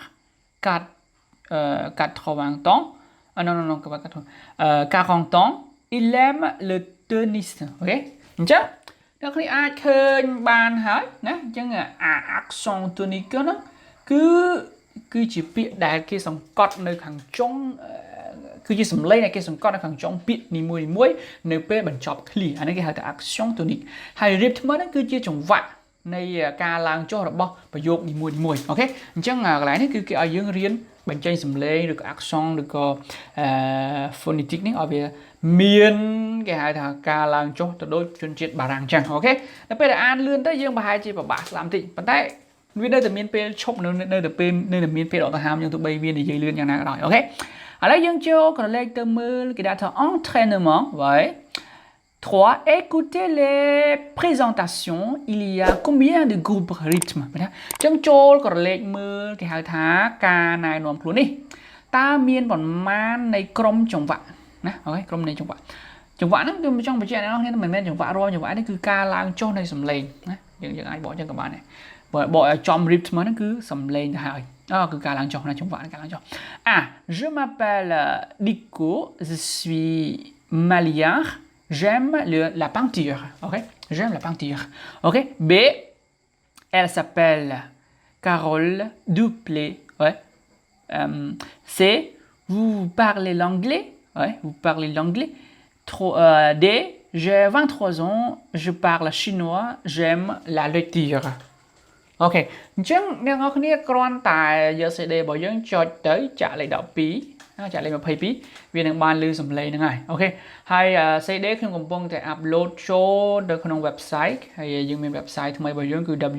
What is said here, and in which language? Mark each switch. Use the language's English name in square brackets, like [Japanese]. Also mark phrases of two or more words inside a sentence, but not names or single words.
[French] 80 ans non 40 ans il aime le tennis [Khmer] អូខេអញ្ចឹងអ្នកគ្នាអាចឃើញបានហើយណាអញ្ចឹងអា [French] accent tonique [Khmer] ហ្នឹងគឺជាពាក្យដែលគេសង្កត់នៅខាងចុងគឺជាសម្លេងដែលគេសង្កត់នៅខាងចុងពាក្យនីមួយនៅពេលបញ្ចប់ clear អានេះគេហៅថា [French] accent tonique [Khmer] ហើយ rythme ហ្នឹងគឺជាចង្វាក់នៃការឡើងចុះរបស់ប្រយោគនីមួយអូខេអញ្ចឹងកន្លែងនេះគឺគេឲ្យយើងរៀនបញ្ចេញសម្លេងឬក៏ accent ឬក៏phonetic នេះឲ្យវាមានគេហៅថាការ ឡើងចុះទៅដូចជនជាតិបារាំងអញ្ចឹងអូខេដល់ពេលដែលអានលឿនទៅយើងប្រហែលជាពិបាកស្ដាប់បន្តិចប៉ុន្តែវានៅតែមានពេលឈប់នៅតែមានពេលដកដង្ហើមយើងទៅបីវានិយាយលឿនយ៉ាងណាក៏ដោយអូខេឥឡូវយើងចូលក្រឡេកទៅមើលគេដាក់ថា [French] entraînement ouais 3 écoutez les présentations il y a combien de groupes rythme [Khmer] ណាអញ្ចឹងចូលក្រឡេកមើលគេហៅថាការណែនាំខ្លួននេះតើមានប៉ុន្មាននៃក្រុមចង្វាក់ណាអូខេក្រុមនៃចង្វាក់ហ្នឹងគឺ ចង់បញ្ជាក់អ្នកនរគ្នាមិនមែនចង្វាក់រាល់ចង្វាក់នេះគឺការឡើងចុះនៃសំឡេងណាយើងអាចបកអញ្ចឹងក៏បានដែរបើបកឲ្យចំ rythme ហ្នឹងគឺសំឡេងទៅ ហើយគឺការឡើងចុះណាចង្វាក់ការឡើងចុះ [French] je m'appelle Nico je suis malien j'aime la peinture ok j'aime la peinture ok B elle s'appelle Carole Duplé ouais C vous parlez l'anglais ouais vous parlez l'anglais D j'ai 23 ans je parle chinois j'aime la lecture [Khmer] អូខេអញ្ចឹងអ្នកនរគ្នាគ្រាន់តែយក CD របស់យើងចុចទៅចាក់លេខ12ចាក់លេខ22វានឹងបានឮសំឡេងហ្នឹងហើយអូខេហើយ CD ខ្ញុំកំពុងតែ upload ចូលទៅក្នុង website ហើយយើងមាន website ថ្មីរបស់យើងគឺ